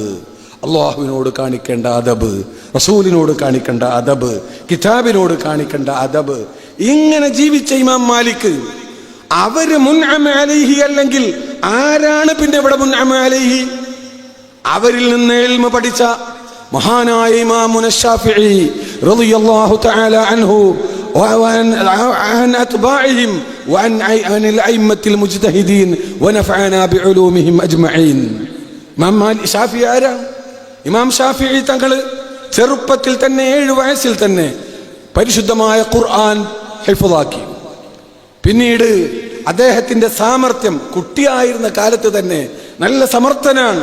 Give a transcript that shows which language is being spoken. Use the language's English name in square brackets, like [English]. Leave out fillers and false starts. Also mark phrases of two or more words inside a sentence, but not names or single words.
[Malayalam] അള്ളാഹുവിനോട് കാണിക്കേണ്ട അദബ്, റസൂലിനോട് കാണിക്കേണ്ട അദബ്, കിതാബിനോട് കാണിക്കേണ്ട അദബ്. ഇങ്ങനെ ജീവിച്ച ഇമാം മാലിക് അവര് [Arabic] منعم عليه [Malayalam] അല്ലെങ്കിൽ ആരാണ് പിന്നെ ഇവിടെ [Arabic] منعم عليه? [Malayalam] അവരിൽ നിന്ന് ഇൽമ പഠിച്ച മഹാനായ ഇമാമുന ശാഫിഈ [Arabic] رضي الله تعالى عنه وعن أتباعهم وعن الأئمة المجتهدين ونفعنا بعلومهم أجمعين. [Malayalam] ഇമാം ഷാഫിഈ തങ്ങൾ ചെറുപ്പത്തിൽ തന്നെ 7 വയസ്സിൽ തന്നെ പരിശുദ്ധമായ ഖുർആൻ ഹിഫ്ളാക്കി. പിന്നീട് അദ്ദേഹത്തിന്റെ സാമർത്ഥ്യം, കുട്ടിയായിരുന്ന കാലത്ത് തന്നെ നല്ല സമർത്ഥനാണ്.